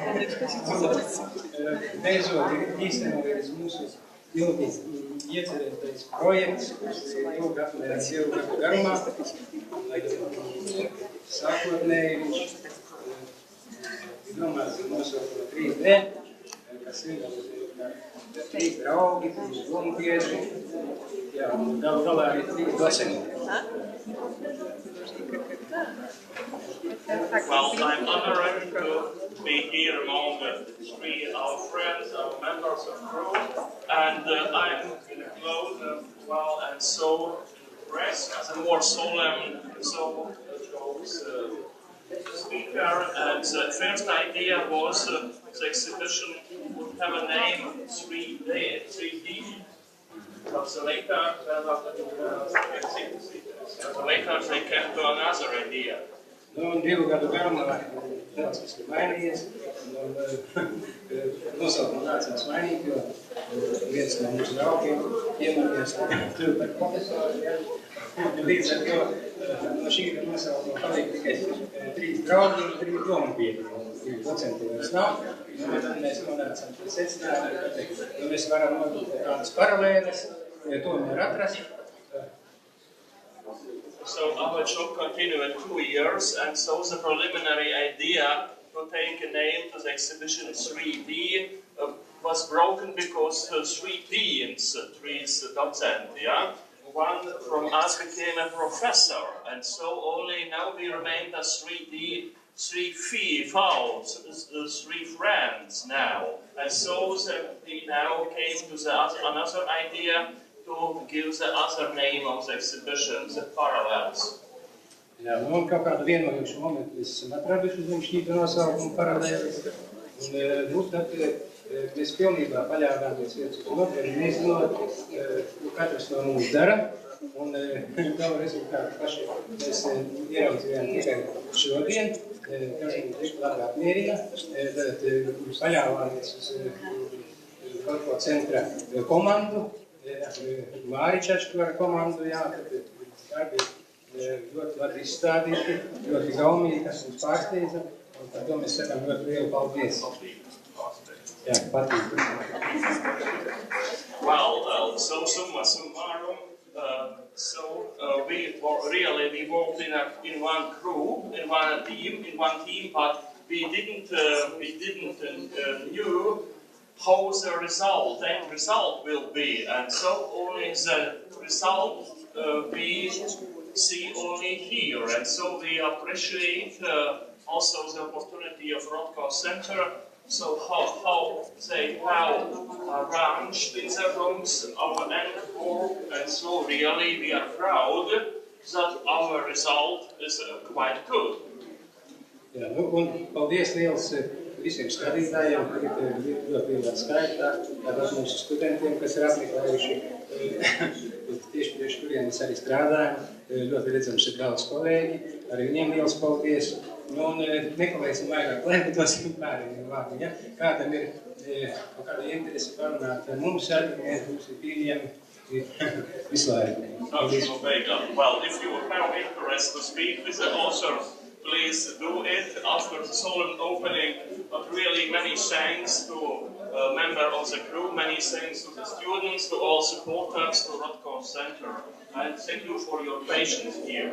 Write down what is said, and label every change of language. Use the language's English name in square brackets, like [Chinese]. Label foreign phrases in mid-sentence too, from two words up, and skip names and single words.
[Latvian] Beidzot ir īstenojies mūsu ilgi iecerētais projekts, kurš ilgi apmērās ilgu gadu garumā. Sākotnēji viņš domāts nosaukt 3D, kas ir 3 draugi, 3 dombiedri, jā, un galu galā arī 3 docenti. [English] Well, I'm honored to be here among our friends, our members of the group, and I'm clothed well and so dressed as a more solemn, so chose speaker. And the first idea was the exhibition would have a name 3D. But later they came to another idea. [Latvian] Un 2 gadu garumā daudz kas ir mainījies, un nosaukuma nācās mainīt, jo viens no mūsu draugiem iemanījies kļūt par profesoru. Ja? Līdz ar to no šī nosaukuma palika tikai 3 draugi un 3 dombiedri. 3 docenti vairs nav. Un tad mēs nonācām pie secinājuma, ka mēs varam nodot kādas paralēles, tomēr atrast. [English] So our job continued 2 years, and so the preliminary idea to take a name to the exhibition 3D was broken because 3 deans, 3 docents, yeah? One from us became a professor, and so only now we remain as 3D, 3 friends now. And so we now came to another idea to give the other name of the exhibition, the parallels. [Latvian] Jā, un kaut kādu vienojušu momentu mēs esam atraduši zem šķīta nosaukumu paralēles. Un tad mēs pilnībā paļāvāmies viens uz otru, un nezinot, ko katrs no mums dara. Un gala rezultātu paši mēs ieraudzījām tikai šodien, kas mums tik labi apmierina. Tad paļāvāmies uz Rotko centra komandu, Māričačku ar komandu, jā, tad darbi ļoti labi izstādīti, ļoti gaumīgi, kas mums pārsteidza, un par to mēs sakām ļoti lielu paldies. Jā, patīk. [English] Well, so [Latin] summa summarum, [English] we worked in one group, in one team, but we didn't knew how the end result will be, and so only the result we see only here, and so we appreciate also the opportunity of Rotko Center. So how they have arranged in the rooms our end work, and so really we are proud that our result is quite good. [Latvian] Jā, un paldies liels visiem skatītājiem, kur ir ļoti lielā skaitā, tāpat mūsu studentiem, kas ir apmeklējuši, tieši kuriem mēs arī strādājam, ļoti redzams ir daudz kolēģi, arī viņiem liels paldies, un nekavēsim vairāk, lai dosim pārējiem vārdiem, ja? Kādam ir kaut kāda interese parunāt ar mums ir pieejami visu laiku. [English] Well, if you have interest to speak with the authors, please do it after the solemn opening. But really many thanks to a member of the group, many thanks to the students, to all supporters, to Rotko Center. And thank you for your patience here.